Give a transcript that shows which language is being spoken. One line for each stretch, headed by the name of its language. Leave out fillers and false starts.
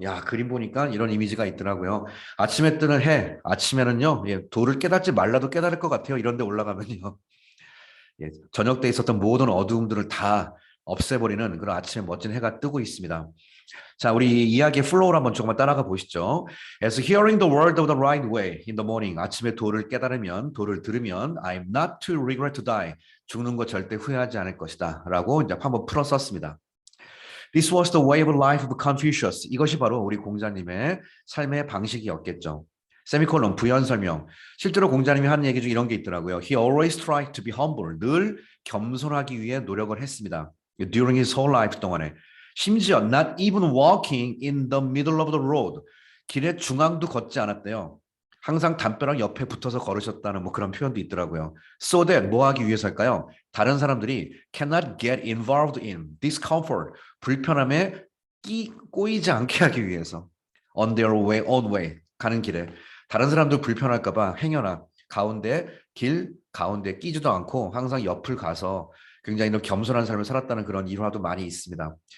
Korean: 야, 그림 보니까 이런 이미지가 있더라고요. 아침에 뜨는 해, 아침에는요, 예, 도를 깨닫지 말라도 깨달을 것 같아요. 이런 데 올라가면요. 예, 저녁 때 있었던 모든 어두움들을 다 없애버리는 그런 아침에 멋진 해가 뜨고 있습니다. 자, 우리 이야기의 플로우를 한번 조금만 따라가 보시죠.
English: As hearing the word of the right way in the morning.
Korean: 아침에 도를 깨달으면, 도를 들으면
English: I'm not to regret to die.
Korean: 죽는 거 절대 후회하지 않을 것이다. 라고 이제 한번 풀어 썼습니다.
English: This was the way of life of Confucius.
Korean: 이것이 바로 우리 공자님의 삶의 방식이었겠죠. 세미콜론 부연 설명. 실제로 공자님이 하는 얘기 중 이런 게 있더라고요.
English: He always tried to be humble.
Korean: 늘 겸손하기 위해 노력을 했습니다.
English: During his whole life
Korean: 동안에. 심지어
English: not even walking in the middle of the road.
Korean: 길의 중앙도 걷지 않았대요. 항상 담벼락 옆에 붙어서 걸으셨다는 뭐 그런 표현도 있더라고요.
English: So that
Korean: 뭐 하기 위해서일까요? 다른 사람들이
English: cannot get involved in discomfort.
Korean: 불편함에 꼬이지 않게 하기 위해서.
English: On their way, own way.
Korean: 가는 길에. 다른 사람들 불편할까 봐 행여나 길 가운데 끼지도 않고 항상 옆을 가서 굉장히 겸손한 삶을 살았다는 그런 일화도 많이 있습니다.